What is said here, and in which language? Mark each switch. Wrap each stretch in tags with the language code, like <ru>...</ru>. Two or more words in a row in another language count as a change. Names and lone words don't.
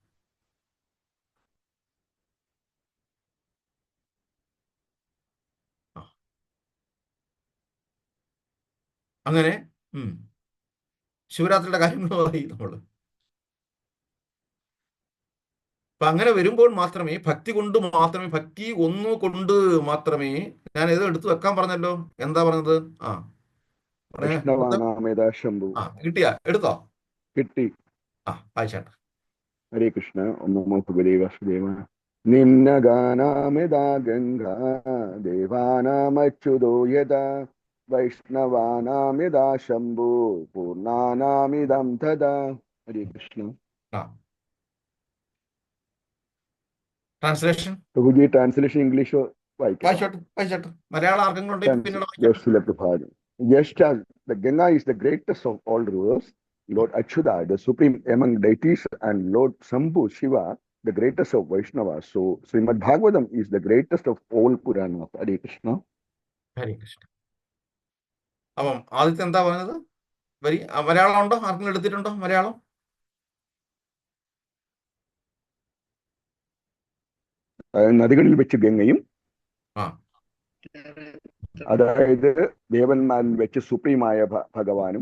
<ml>അങ്ങനെ ശിവരാത്രിയുടെ കാര്യങ്ങളുമായി നമ്മൾ അപ്പൊ അങ്ങനെ വരുമ്പോൾ മാത്രമേ, ഭക്തി കൊണ്ട് മാത്രമേ, ഭക്തി ഒന്നുകൊണ്ട് മാത്രമേ, ഞാൻ ഏതോ എടുത്തു വെക്കാൻ പറഞ്ഞല്ലോ, എന്താ പറഞ്ഞത്? കിട്ടിയാ? എടുത്തോ? കിട്ടി. വായിച്ചാട്ടെ.</ml> <sa>ഹരേ കൃഷ്ണ. ഓം നമോ ഭഗവതേ വാസുദേവായ. നിമ്നഗാനാമിതാ ഗംഗാ ദേവാനാമച്യുതോ യഥാ वैष्णवानामिदा शंभु पूर्णानामिदं तदा. हरे कृष्ण.</sa> <ml>ആ ട്രാൻസ്ലേഷൻ प्रभुजी ट्रांसलेशन इंग्लिश वाइकल. വായിച്ചോട്ടെ വായിച്ചോട്ടെ. മലയാളം ആർക്കെങ്കിലും പിന്നീട് വായിക്കാം.</ml> <en>Joseph Prabhupada. Just as the Ganga is the greatest of all rivers, Lord Achyuta, the supreme among deities, and Lord Shambhu Shiva, the greatest of Vaishnavas. So Srimad Bhagavatam is the greatest of all Puranas.</en> <sa>Hare Krishna. ഹരേ കൃഷ്ണ.</sa> <ml>അപ്പം ആദ്യത്തെ എന്താ പറഞ്ഞത്? വരി മലയാളം ഉണ്ടോ? ആർക്കെങ്കിലും എടുത്തിട്ടുണ്ടോ മലയാളം? നദികളിൽ വെച്ച് ഗംഗയും, ആ അതായത് ദേവന്മാരിൽ വെച്ച് സുപ്രീമായ ഭഗവാനും,</ml>